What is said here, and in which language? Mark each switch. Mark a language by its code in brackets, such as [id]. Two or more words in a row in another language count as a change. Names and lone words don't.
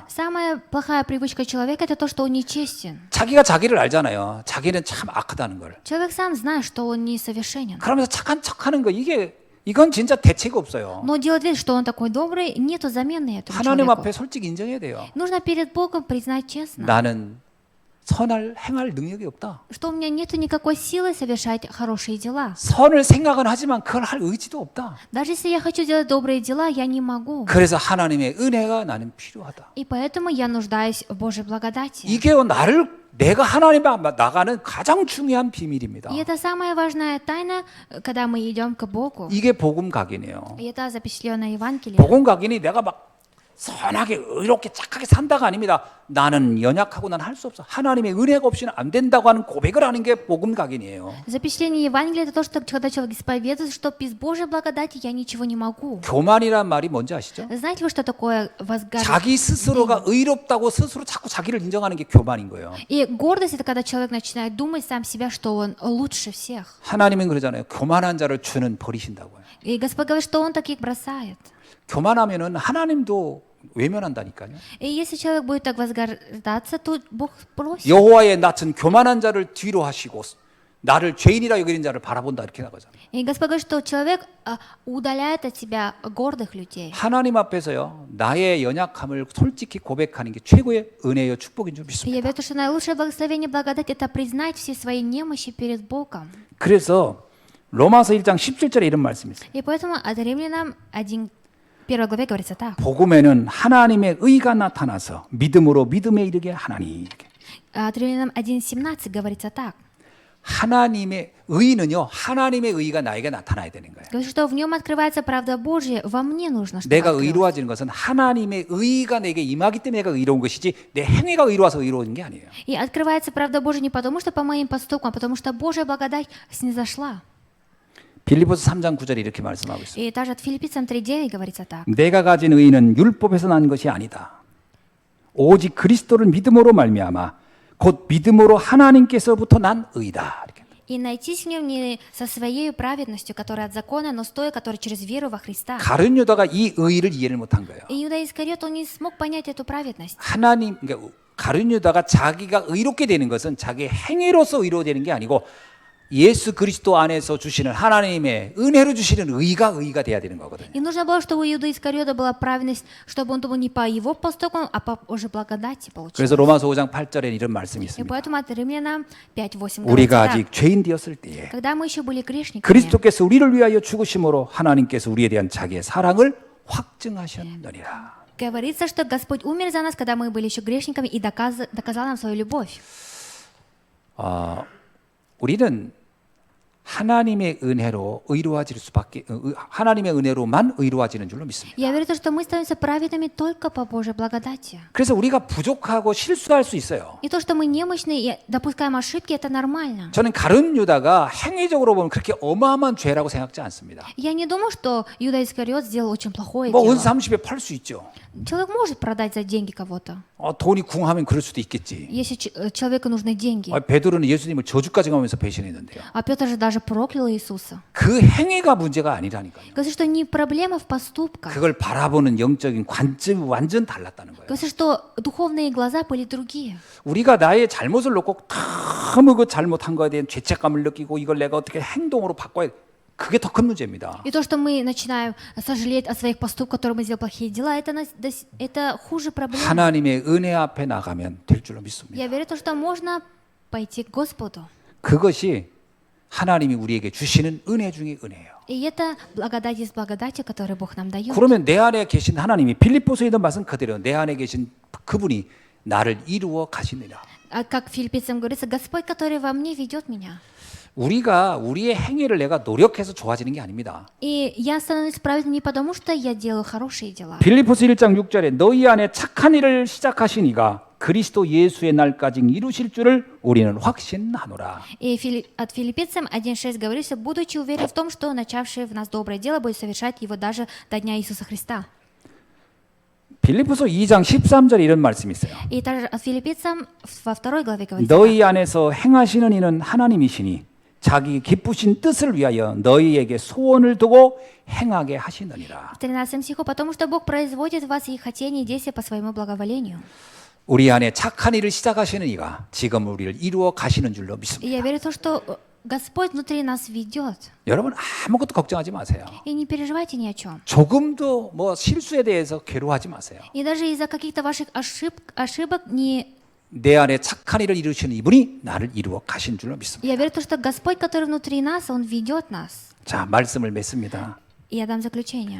[ru] Самая плохая привычка человека – это то, что он нечестен. [ko] 자기가 자기를 알잖아요. 자기는 참 악하다는 걸. [ru] Человек сам знает, что он несовершенен. [ko] 그러면서 착한 척하는 거 이건 진짜 대책 없어요. [ru] Но делать вид, что он такой добрый, нету замены этому [ko] 하나님 [ru] человеку. [ko] 앞에 솔직히 인정해야 돼요. [ru] Нужно перед Богом признать честно, [ko] 나는 행할 능력이 없다. [ru] что у меня нету никакой силы совершать хорошие дела. [ko] 선을 생각은 하지만 그걸 할 의지도 없다. [ru] Даже если я хочу делать добрые дела, я не могу. [ko] 그래서 하나님의 은혜가 나는 필요하다. [ru] И поэтому я нуждаюсь в Божьей благодати. [ko] 이게 내가 하나님 앞에 나가는 가장 중요한 비밀입니다. [ru] И это самая важная тайна, когда мы идем к Богу. [ko] 이게 복음 각인이에요. [ru] И это запечатленное Евангелие. [ko] 복음 각인이 내가 막 선하게 의롭게 착하게 산다가 아닙니다. 나는 연약하고 난 할 수 없어. 하나님의 은혜가 없이는 안 된다고 하는 고백을 하는 게 복음 각인이에요. [ru] Запечатление Евангелия – это то, что когда человек исповедует, что без Божьей благодати я ничего не могу. [ko] 교만이란 말이 뭔지 아시죠? [ru] Знаете вы, что такое возгордение? [ko] 자기 스스로가 의롭다고 스스로 자꾸 자기를 인정하는 게 교만인 거예요. [ru] И гордость – это когда человек начинает думать сам себя, что он лучше всех. [ko] 하나님은 그러잖아요. 교만한 자를 주는 버리신다고요. [ru] И Господь говорит, что Он таких бросает. [ko] 교만하면은 하나님도 외면한다니까요. [ru] И если человек будет так возгордаться, то Бог просит. [ko] 여호와의 낯은 교만한 자를 뒤로 하시고 나를 죄인이라 여기는 자를 바라본다 이렇게 나가잖아요. [ru] И Господь говорит, что человек удаляет от себя гордых людей. [ko] 하나님 앞에서요 나의 연약함을 솔직히 고백하는 게 최고의 은혜요 축복인 줄 [ru] И я [ko] 믿습니다. [ru] верю, что наилучшее благословение благодать – это признать все свои немощи перед Богом. [ko] 그래서 로마서 1장 17절에 이런 말씀이 있어요. [ru] И поэтому от Римлянам 1 главе говорится так. [ko] 복음에는 하나님의 의가 나타나서 믿음으로 믿음에 이르게 하나니 이렇게. [ru] От Римлянам 1:17 говорится так. [ko] 하나님의 의는요 하나님의 의가 나에게 나타나야 되는 거예요. [ru] Говорит, что в нем открывается правда Божья, во мне нужно, чтобы [ko] 내가 [ru] открылась. [ko] 의로워지는 것은 하나님의 의가 내게 임하기 때문에 내가 의로운 것이지 내 행위가 의로워서 의로운 게 아니에요. [ru] И открывается правда Божья не потому, что по моим поступкам, а потому что Божья благодать снизошла. [ko] 빌립보서 3장 9절에 이렇게 말씀하고 있습니다. [ru] И также от Филиппийцам 3:9 говорится так. [ko] 내가 가진 의는 율법에서 난 것이 아니다. 오직 그리스도를 믿음으로 말미암아 곧 믿음으로 하나님께서부터 난 의다. 이렇게. [ru] И найтись в нем не со своей праведностью, которая от закона, но с той, которая через веру во Христа. [ko] 가룟 유다가 이 의를 이해를 못한 거예요. [ru] И Иуда Искариот, он не смог понять эту праведность. [ko] 하나님, 그러니까 가룟 유다가 자기가 의롭게 되는 것은 자기 행위로서 의로되는 게 아니고 예수 그리스도 안에서 주시는 하나님의 은혜로 주시는 의가 돼야 되는 거거든요. [ru] И нужно было, чтобы у Иуда Искариота была праведность, чтобы он думал не по его поступкам, а по уже благодати получил. [ko] 그래서 로마서 5장 8절에 이런 말씀이 [ru] И [ko] 있습니다. [ru] поэтому от Римлянам 5:8 [ko] 우리가 [ru] говорится [ko] 아직 [ru] так. [ko] 죄인 되었을 때에 [ru] Когда мы еще были грешниками, [ko] 그리스도께서 우리를 위하여 죽으심으로 하나님께서 우리에 대한 자기의 사랑을 확증하셨느니라. [ru] говорится, что Господь умер за нас, когда мы были еще грешниками, и доказал нам свою любовь. [ko] 우리는 하나님의 은혜로 의로워질 수밖에 하나님의 은혜로만 의로워지는 줄로 믿습니다. [ru] Я верю, что мы становимся праведными только по Божьей благодати. [ko] 그래서 우리가 부족하고 실수할 수 있어요. [ru] И то, что мы немощны и допускаем ошибки, это нормально. [ko] 저는 가룟 유다가 행위적으로 보면 그렇게 어마어마한 죄라고 생각지 않습니다. [ru] Я не думаю, что Иуда Искариот сделал очень плохое [ko] 뭐 [ru] дело. [ko] 은사 30에 팔 수 있죠. [ru] Человек может продать за деньги кого-то. [ko] 돈이 궁하면 그럴 수도 있겠지. [ru] Если человеку нужны деньги. [ko] 베드로는 예수님을 저주까지 가면서 배신했는데요. [ru] А Петр же даже проклял Иисуса. [ko] 그 행위가 문제가 아니라니까요. [ru] Говорится, что не проблема в поступках. [ko] 그걸 바라보는 영적인 관점이 완전 달랐다는 거예요. [ru] Говорится, что духовные глаза были другие. [ko] 우리가 나의 잘못을 놓고 너무 그 잘못한 거에 대한 죄책감을 느끼고 이걸 내가 어떻게 행동으로 바꿔야 그게 더 큰 문제입니다. [ru] И то, что мы начинаем сожалеть о своих поступках, которые мы сделали плохие дела, это хуже проблемы. [ko] 하나님의 은혜 앞에 나가면 될 줄로 믿습니다. [ru] Я верю, что можно пойти к Господу. [ko] 그것이 하나님이 우리에게 주시는 은혜 중의 은혜예요. [ru] И это благодать из благодати, которую Бог нам дает. [ko] 그러면 내 안에 계신 하나님이 빌립보서에 있는 말씀 그대로 내 안에 계신 그분이 나를 이루어 가시느냐. [ru] А как филиппийцам говорится, Господь, который во мне ведет меня. [ko] 우리가 우리의 행위를 내가 노력해서 좋아지는 게 아닙니다. [ru] И я становлюсь праведным не потому, что я делаю хорошие дела. [ko] 빌립보서 1장 6절에 너희 안에 착한 일을 시작하신 이가 그리스도 예수의 날까지 이루실 줄을 우리는 확신하노라. [ru] И от филиппийцам 1:6 говорится, будучи уверен в том, что начавший в нас доброе дело будет совершать его даже до дня Иисуса Христа. [ko] 빌립보서 2장 13절에 이런 말씀이 있어요. [ru] И также от филиппийцам во 2 главе говорится, [ko] 너희 안에서 행하시는 이는 하나님이시니 자기 기쁘신 뜻을 위하여 너희에게 소원을 두고 행하게 하시느니라. [ru] в 13 стиху, потому что Бог производит в вас и хотение и действия по своему благоволению. [ko] 우리 안에 착한 일을 시작하시는 이가 지금 우리를 이루어 가시는 줄로 [ru] И [ko] 믿습니다. [ru] я верю в то, что Господь внутри нас ведет. [ko] 여러분 아무것도 걱정하지 마세요. [ru] И не переживайте ни о чем. [ko] 조금도 뭐 실수에 대해서 괴로워하지 마세요. [ru] И даже из-за каких-то ваших ошибок не... [ko] 내 안에 착한 일을 이루시는 이분이 나를 이루어 가신 줄로 믿습니다. [ru] Я верю в то, что Господь, который внутри нас, Он ведет нас. [ko] 자, 말씀을 맺습니다. [ru] И я дам заключение.